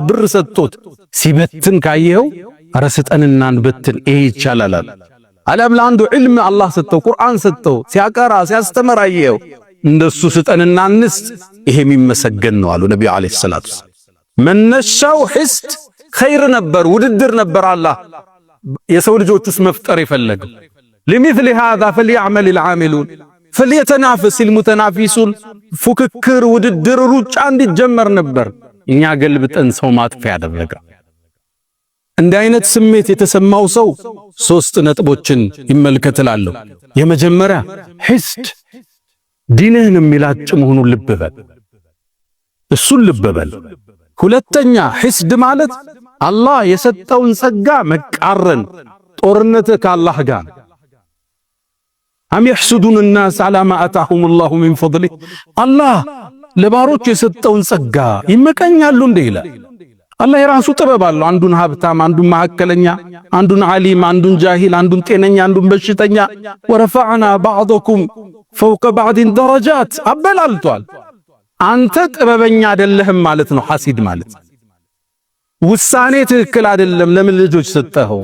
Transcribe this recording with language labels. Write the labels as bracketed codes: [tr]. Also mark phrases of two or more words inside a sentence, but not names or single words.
[am] ብር ሰጥቶት ሲበትን ካየው አረ ስጠንና እንበትን ይሄ ይቻላል። አለም ለአንዱ ዒልም አላህ ሰጠው፣ ቁርአን ሰጠው፣ ሲያቀራ ሲያስተምር አየው፣ እንደሱ ስጠንና እንስጥ፣ ይሄ የሚመሰገን ነው አሉ ነብዩ [ar] عليه الصلاة والسلام። [am] መነሻው ሒስድ ኸይር ነበር፣ ውድድር ነበር። አላህ የሰው ልጆች ውስጥ መፍጠር የፈለገው [ar] لمثل هذا فليعمل العاملون فليتنافس المتنافسون [am] ፉክክር፣ ውድድር፣ ሩጫ እንዲጀመር ነበር። እኛ ገልብጠን ሰው ማጥፊያ ያደረገ። እንዲህ አይነት ስሜት የተሰማው ሰው ሶስት ነጥቦችን ይመልከትላለሁ። የመጀመሪያ ሒስድ ዲንህን የሚላጭ መሆኑን ልብ በል፣ እሱን ልብ በል። ሁለተኛ ሒስድ ማለት አላህ የሰጠውን ጸጋ መቃረን፣ ጦርነት ከአላህ ጋር። [ar] أم يحسدون الناس على ما آتاهم الله من فضله [am] አላህ ለባሮች የሰጠውን ጸጋ ይመቀኛሉ እንደ ይላል። አላህ የራሱ ጥበብ አለው። አንዱን ሀብታም፣ አንዱን መካከለኛ፣ አንዱን ዓሊም፣ አንዱን ጃሂል፣ አንዱን ጤነኛ፣ አንዱን በሽተኛ። [ar] ورفعنا بعضكم فوق بعض درجات [am] አበላልቷል። አንተ ጥበበኛ አይደለህም ማለት ነው። ሐሲድ ማለት ውሳኔ ትክክል አይደለም። ለምን ልጆች ሰጠኸው?